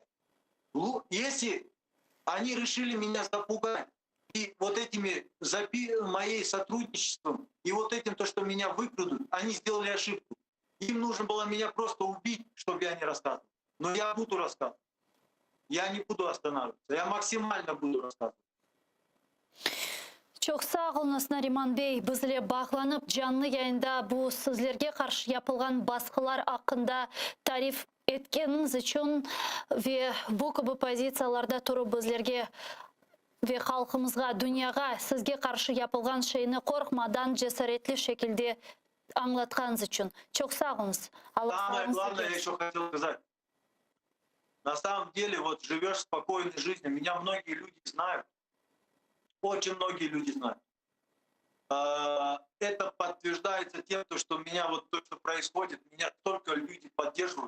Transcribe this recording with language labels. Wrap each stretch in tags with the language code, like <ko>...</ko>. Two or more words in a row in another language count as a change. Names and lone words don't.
<ru>Если они решили меня запугать, и вот этими моей сотрудничеством, и вот этим, то, что меня выкрадут, они сделали ошибку. Им нужно было меня просто убить, чтобы я не рассказывал. Но я буду рассказывать. Я не буду останавливаться. Я максимально буду рассказывать.</ru> <crh>Çok sağ olunuz Нариман Бей. Bizle bağlanıp canlı yayında bu sizlerge karşı yapılgan baskılar hakkında tarif etkeniz için ve bu gibi pozitsiyalarda turup bizlerge ve halkımızga, dünyaya sizge karşı yapılgan şeyini korkmadan cesaretli şekilde anlatkanız için. Çok sağ olunuz.</crh> <ru>Самое главное, я еще хотел сказать. На самом деле, вот живешь спокойной жизнью. Меня многие люди знают. Очень многие люди знают. Это подтверждается тем, что меня вот то, что происходит, меня столько люди поддерживают.</ru>